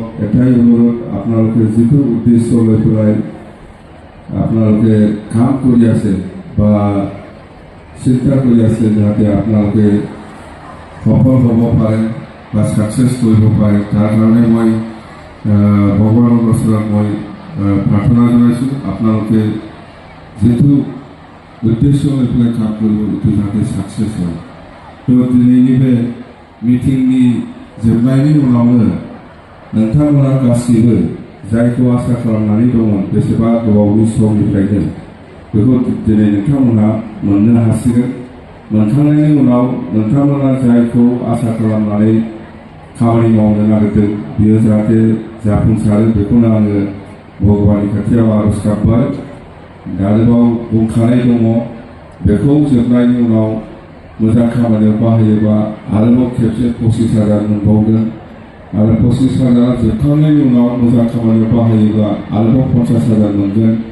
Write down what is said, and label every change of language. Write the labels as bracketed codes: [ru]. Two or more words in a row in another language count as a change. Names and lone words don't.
[as] এটাই অনুৰোধ আপোনালোকে যিটো উদ্দেশ্য লৈ পেলাই আপোনালোকে কাম কৰি আছে বা চিন্তা কৰি আছে যাতে আপোনালোকে সফল হ'ব পাৰে বা ছাকচেছ কৰিব পাৰে তাৰ কাৰণে মই ভগৱানৰ ওচৰত মই প্ৰাৰ্থনা জনাইছোঁ আপোনালোকে যিটো उद्देश्य লৈ পেলাই কাম কৰিব এইটো যাতে ছাকচেছ হয় তো दिनैनि [brx] बे मिटिंनि जोबनायनि उनावनो नोंथांमोना गासैबो जायखौ आसा खालामनानै दंमोन बेसेबा गोबावनि समनिफ्रायनो बेखौ दिनै नोंथांमोना मोननो हासिगोन मोनखांनायनि उनाव नोंथांमोना जायखौ आसा खालामनानै खामानि मावनो नागिरदों बियो जाहाथे जाफुंसारो बेखौनो आङो भगबाननि खाथियाव आरज गाबबाय आरोबाव बुंखानाय दङ बेखौ जोबनायनि उनाव मोजां खामानियाव बाहायोबा आरोबाव खेबसे 25,000 मोनबावगोन आरो 25,000 जोबखांनायनि उनाव मोजां खामानियाव बाहायोबा आरोबाव 50,000 मोनगोन